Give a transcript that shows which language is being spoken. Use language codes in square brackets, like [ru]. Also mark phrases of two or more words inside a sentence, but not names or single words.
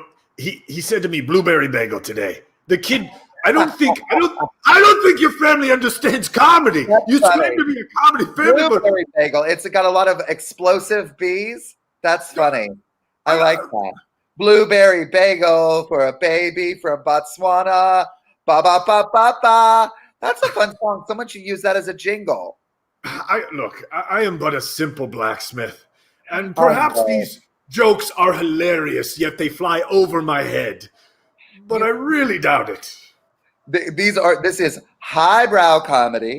[en] He said to me, "Blueberry bagel today." The kid. I don't think your family understands comedy. You claim to be a comedy family, Blueberry bagel. It's got a lot of explosive B's. That's funny. I like that. Blueberry bagel for a baby from Botswana. Ba ba ba ba ba. That's a fun song. Someone should use that as a jingle. I am but a simple blacksmith, and perhaps these jokes are hilarious, yet they fly over my head. But I really doubt it. This is highbrow comedy.